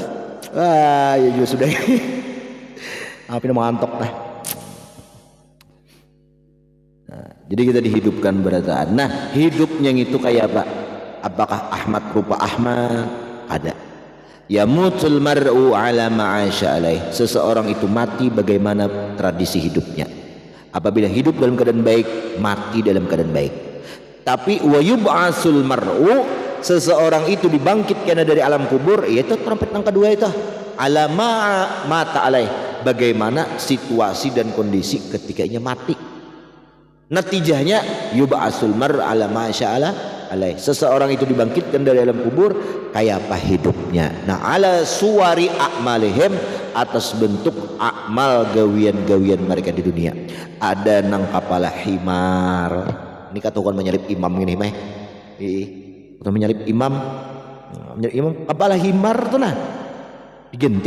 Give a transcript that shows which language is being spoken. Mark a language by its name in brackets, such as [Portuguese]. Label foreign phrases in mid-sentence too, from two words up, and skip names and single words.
[Indonesian] Ya juga sudah. Apa ini ngantok dah. [Banjar] Nah, jadi kita dihidupkan berataan. [Indonesian] Nah, hidupnya itu kayak apa? Apakah Ahmad rupa Ahmad? [Arabic] Ada. يموت المرء على ما عاش عليه. [Indonesian] Seseorang itu mati bagaimana tradisi hidupnya. Apabila hidup dalam keadaan baik, mati dalam keadaan baik. Tapi [Arabic] ويبعث المرء, [Indonesian] seseorang itu dibangkitkan dari alam kubur, yaitu trompet yang kedua itu, [Arabic] على ما مات عليه, [Indonesian] bagaimana situasi dan kondisi ketikanya mati. Natijahnya [Arabic] يبعث المرء على ما عاش عليه, [Indonesian] seseorang itu dibangkitkan dari alam kubur kayak apa hidupnya. Nah, [Arabic] على صور أعمالهم, [Banjar] atas bentuk amal gawian-gawian mereka di dunia. Ada nang kapala himar, ini katakan menyalip imam ini meh, atau menyalip imam, kapala himar tuh nah diganti.